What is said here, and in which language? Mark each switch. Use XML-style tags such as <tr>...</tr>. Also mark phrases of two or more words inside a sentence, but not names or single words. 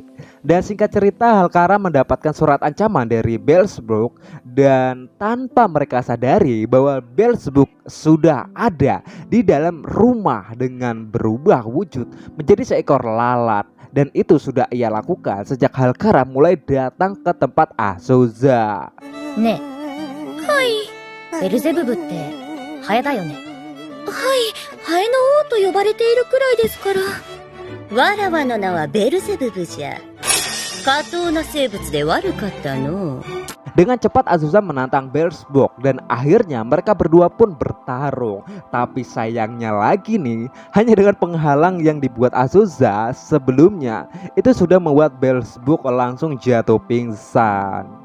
<id>Dan singkat cerita, Halkara mendapatkan surat ancaman dari Beelzebub, dan tanpa mereka sadari bahwa Beelzebub sudah ada di dalam rumah dengan berubah wujud menjadi seekor lalat. Dan itu sudah ia lakukan sejak Halkara mulai datang ke tempat Azusa.</id> <ja>ねえ、はい, Beelzebub ってハエだよね。はい、ハエの王と呼ばれているくらいですから。わらわの名はベルゼブブじゃ。下等な生物で悪かったの。</ja> <id>Dengan cepat Azusa menantang Beelzebub dan akhirnya mereka berdua pun bertarung. Tapi sayangnya lagi nih, hanya dengan penghalang yang dibuat Azusa sebelumnya itu sudah membuat Beelzebub langsung jatuh pingsan.</id>